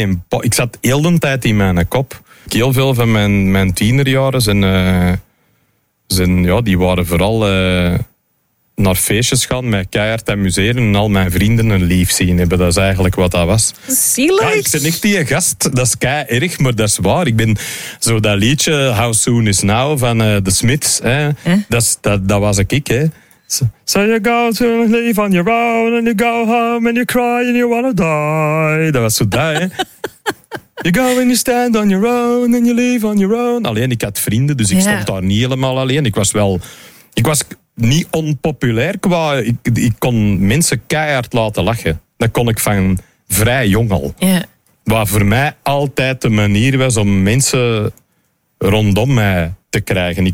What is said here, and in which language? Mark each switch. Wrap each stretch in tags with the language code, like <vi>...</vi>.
<nl>En ik zat heel de tijd in mijn kop. Heel veel van mijn tienerjaren die waren vooral... naar feestjes gaan, mij keihard amuseren en al mijn vrienden een lief zien hebben. Dat is eigenlijk wat dat was. Zielig. Ja, ik ben echt die gast, dat is kei erg, maar dat is waar. Ik ben zo dat liedje How Soon Is Now van The Smiths. Hè. Eh? Dat was ik, hè.</nl> <en>So you go to leave on your own and you go home and you cry and you wanna die.</en> <nl>Dat was zo dat, hè.</nl> <en>You go and you stand on your own and you leave on your own.</en> <nl>Alleen, ik had vrienden, dus ik stond daar niet helemaal alleen. Ik was niet onpopulair qua... Ik kon mensen keihard laten lachen. Dat kon ik van vrij jong al.</nl> <en>Yeah.</en> <nl>Wat voor mij altijd de manier was om mensen rondom mij te krijgen.</nl>